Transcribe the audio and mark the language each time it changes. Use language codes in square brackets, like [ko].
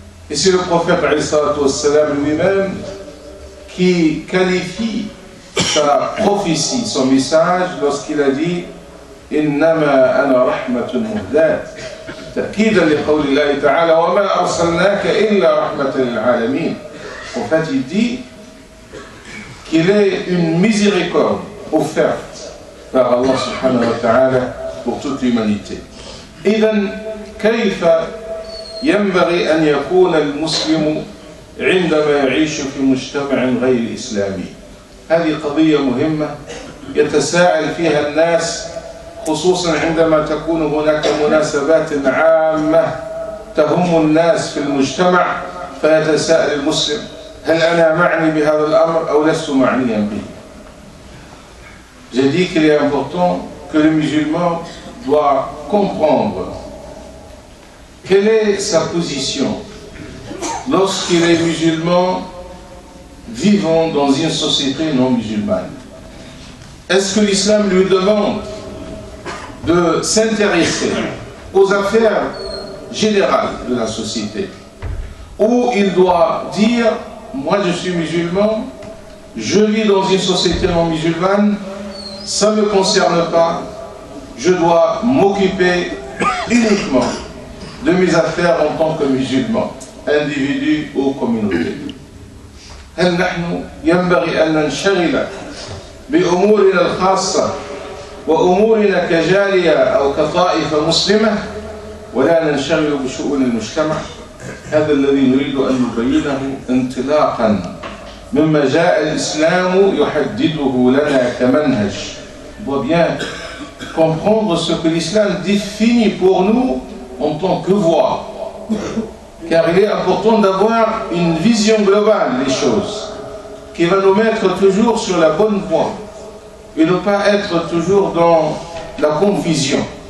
[fr] Et c'est le prophète alayhi salatu wassalam lui-même qui qualifie sa prophétie, son message, lorsqu'il a dit [ar] إنما أنا رحمة مهداة تأكيدا لقول الله تعالى وما أرسلناك إلا رحمة للعالمين. [fr] En fait, il dit qu'il est une miséricorde offerte par Allah subhanahu wa ta'ala pour toute l'humanité. [ar] إذن كيف ينبغي أن يكون المسلم عندما يعيش في مجتمع غير إسلامي؟ هذه قضية مهمة يتساءل فيها الناس، خصوصا عندما تكون هناك مناسبات عامة تهم الناس في المجتمع، فيتساءل المسلم هل أنا معني بهذا الأمر أو لست معنيا به. [fr] J'ai dit qu'il est important que le musulman doit comprendre quelle est sa position lorsqu'il est musulman vivant dans une société non musulmane. Est-ce que l'islam lui demande de s'intéresser aux affaires générales de la société, ou il doit dire, moi je suis musulman, je vis dans une société non musulmane, ça ne me concerne pas, je dois m'occuper uniquement de mes affaires en tant que musulman, individu ou communauté. [ar] هل نحن ينبغي أن ننشغل بأمورنا الخاصة وأمورنا كجالية أو كطائفة مسلمة ولا ننشغل بشؤون المجتمع؟ هذا الذي نريد أن نبينه انطلاقا مما جاء الإسلام يحدده لنا كمنهج. [fr] On doit bien comprendre ce que l'islam définit pour nous en tant que voie. Car il est important d'avoir une vision globale des choses qui va nous mettre toujours sur la bonne voie et ne pas être toujours dans la confusion.